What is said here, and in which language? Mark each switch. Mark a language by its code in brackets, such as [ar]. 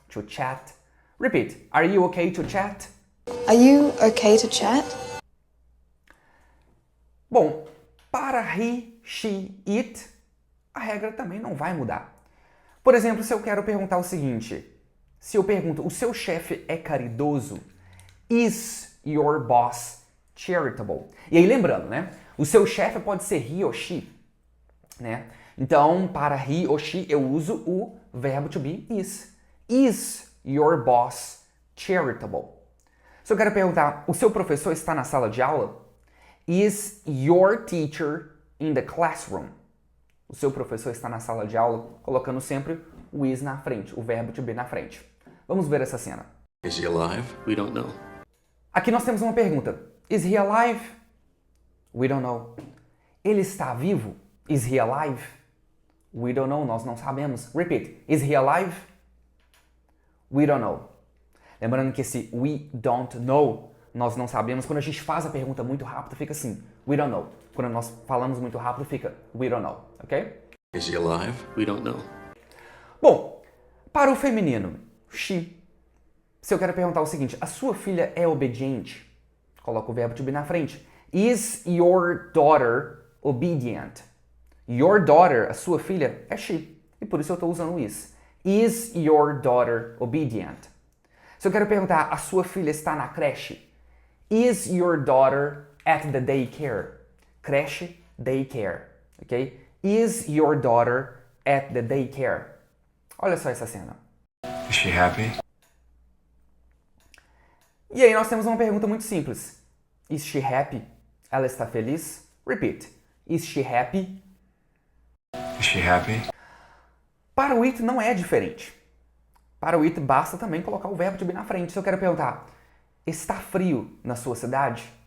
[en] To chat. Repeat. Are you okay to chat? Are you okay to chat? [pt] Bom, para he, she, it, a regra também não vai mudar. Por exemplo, se eu quero perguntar o seguinte, se eu pergunto, o seu chefe é caridoso? [en] Is your boss charitable? [pt] E aí lembrando, né? O seu chefe pode ser he ou she, né? Então, para he ou she, eu uso o verbo to be is. [en] Is your boss charitable? [pt] Se eu quero perguntar, o seu professor está na sala de aula? [en] Is your teacher in the classroom? [pt] O seu professor está na sala de aula, colocando sempre o is na frente, o verbo to be na frente. Vamos ver essa cena. [en] Is he alive? We don't know. [pt] Aqui nós temos uma pergunta. [en] Is he alive? We don't know. [pt] Ele está vivo? [en] Is he alive? We don't know, [pt] nós não sabemos. [en] Repeat. Is he alive? We don't know. [pt] Lembrando que esse [en] we don't know, [pt] nós não sabemos. Quando a gente faz a pergunta muito rápido, fica assim. [en] We don't know. [pt] Quando nós falamos muito rápido, fica we don't know. [en] Ok? Is he alive? We don't know. [pt] Bom, para o feminino, she. Se eu quero perguntar o seguinte, a sua filha é obediente? Coloca o verbo to be na frente. [en] Is your daughter obedient? Your daughter, [pt] a sua filha, é she. E por isso eu estou usando is. [en] Is your daughter obedient? [pt] Se eu quero perguntar, a sua filha está na creche? [en] Is your daughter at the daycare? Creche, daycare. Ok? Is your daughter at the daycare? [pt] Olha só essa cena. [en] Is she happy? [pt] E aí nós temos uma pergunta muito simples. [en] Is she happy? [pt] Ela está feliz? [en] Repeat. Is she happy? Is she happy? [pt] Para o it não é diferente. Para o it basta também colocar o verbo to be na frente. Se eu quero perguntar, está frio na sua cidade?